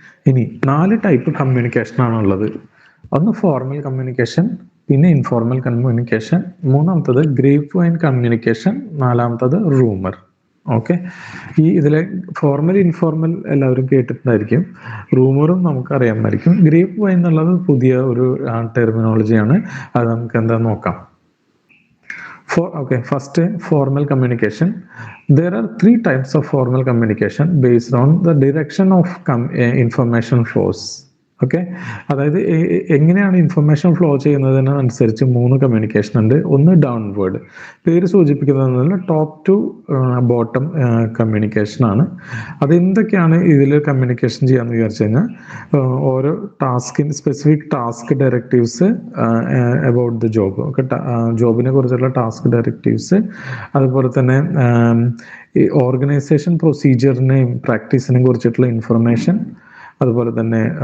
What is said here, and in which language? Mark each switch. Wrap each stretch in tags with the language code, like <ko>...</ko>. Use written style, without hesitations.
<ml>ഇനി 4 type communication ആണുള്ളത്. ഒന്ന് ഫോർമൽ കമ്മ്യൂണിക്കേഷൻ, പിന്നെ ഇൻഫോർമൽ കമ്മ്യൂണിക്കേഷൻ, മൂന്നാമത്തത് ഗ്രേപ്പ് വൈൻ കമ്മ്യൂണിക്കേഷൻ, നാലാമത്തത് റൂമർ. ഓക്കെ, ഇതിലെ ഫോർമൽ, ഇൻഫോർമൽ എല്ലാവരും കേട്ടിട്ടുണ്ടായിരിക്കും. റൂമറും നമുക്കറിയാമായിരിക്കും. ഗ്രേപ്പ് വൈൻ എന്നുള്ളത് പുതിയ ഒരു ടെർമിനോളജിയാണ്. അത് നമുക്ക് എന്താ നോക്കാം.</ml> <en>First, formal communication. There are 3 types of formal communication based on the direction of information flows.</en> <ml>Okay. അതായത് എങ്ങനെയാണ് ഇൻഫർമേഷൻ ഫ്ലോ ചെയ്യുന്നതിനനുസരിച്ച് 3 കമ്മ്യൂണിക്കേഷൻ ഉണ്ട്. ഒന്ന് ഡൗൺവേർഡ്, പേര് സൂചിപ്പിക്കുന്നത് ടോപ്പ് ടു ബോട്ടം കമ്മ്യൂണിക്കേഷൻ ആണ്. അതെന്തൊക്കെയാണ് ഇതിൽ കമ്മ്യൂണിക്കേഷൻ ചെയ്യാന്ന് വിചാരിച്ചു കഴിഞ്ഞാൽ, ഓരോ ടാസ്കിന്</ml> <en>specific task directives about the job,</en> <ml>ഒക്കെ ജോബിനെ കുറിച്ചുള്ള ടാസ്ക് ഡയറക്റ്റീവ്സ്, അതുപോലെ തന്നെ ഈ ഓർഗനൈസേഷൻ പ്രൊസീജിയറിനെയും പ്രാക്ടീസിനെയും കുറിച്ചിട്ടുള്ള ഇൻഫർമേഷൻ, അതുപോലെ തന്നെ</ml>